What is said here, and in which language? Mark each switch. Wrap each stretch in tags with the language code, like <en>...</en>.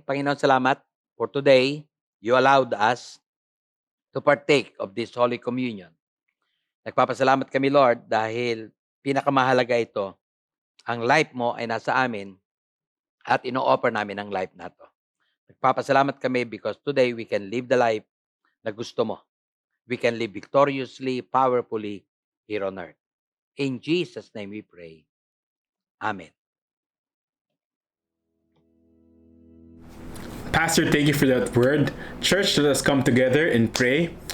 <tl>Panginoon, salamat</tl> <en>for today. You allowed us to partake of this Holy Communion.</en> <tl>Nagpapasalamat kami, Lord, dahil pinakamahalaga ito. Ang life mo ay nasa amin at ino-offer namin ang life na to. Nagpapasalamat kami</tl> <en>because today we can live the life</en> <tl>na gusto mo.</tl> <en>We can live victoriously, powerfully here on earth. In Jesus' name we pray. Amen. Pastor, thank you for that word. Church, let us come together and pray.</en>